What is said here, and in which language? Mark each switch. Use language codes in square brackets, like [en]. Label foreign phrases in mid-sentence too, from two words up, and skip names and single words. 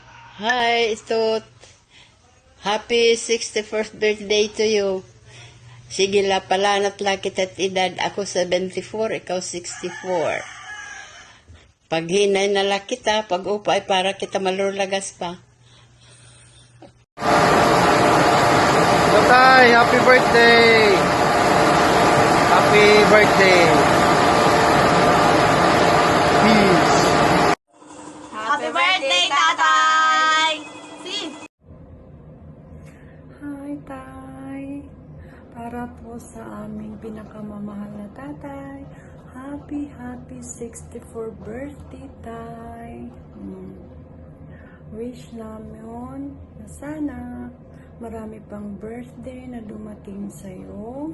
[en] Hi, Istot. Happy 61st birthday to you. [war] Sige la, palanat la kita't edad. Ako 74, ikaw 64. Pag hinay na la kita, pag upay para kita malulagas pa. Tatay, [en] happy birthday! Happy birthday! Peace! Happy birthday, Tatay! Hi, Tay! [tl] Para po sa aming pinakamamahal na tatay, [en] happy 64 birthday, [tl] Tay! Wish namin na sana marami pang birthday na dumating sa'yo.